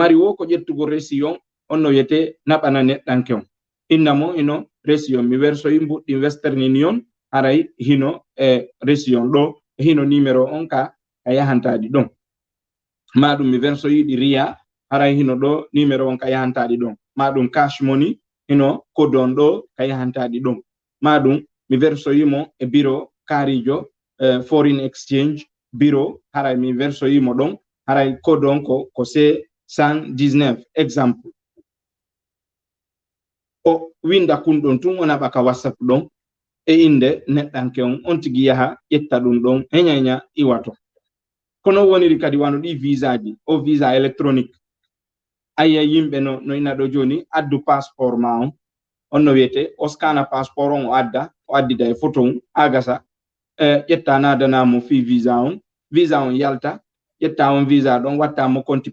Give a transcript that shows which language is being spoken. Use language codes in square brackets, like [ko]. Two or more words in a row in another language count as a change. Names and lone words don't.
[ff] mari wo ko ƴettugo résion on no wiyete naɓana neɗɗanke on inna mo ino résion mi wersoyi mbuɗɗi Western Union haray hino e résion ɗo hino numéro on ka yahantaɗi ɗon maɗum mi wersoyiɗi riya haray hino ɗo numéro on ka yahantaɗi ɗon maɗum [en] cash money [ff] hino kodon ɗo ka yahantaɗi ɗon maɗum mi wersoyimo e bureau karijo [en] foreign exchange bureau [ff] haray mi wersoyimo ɗon haray kodon ko C119 exemple o winda kunɗon tun o naɓa ka WhatsApp ɗon e inde neɗɗanke on tigi yaha ƴetta ɗum ɗon heñaña iwato kono woniri kadi wano ɗi visa ji o [fr] visa électronique [ff] aya yimɓe no ina ɗo joni addu passeport ma on no wiyete o scana passeport on o addida e photo on agasa ƴetta nadanamo fi visa on yalta ƴetta on visa ɗon wattamo compte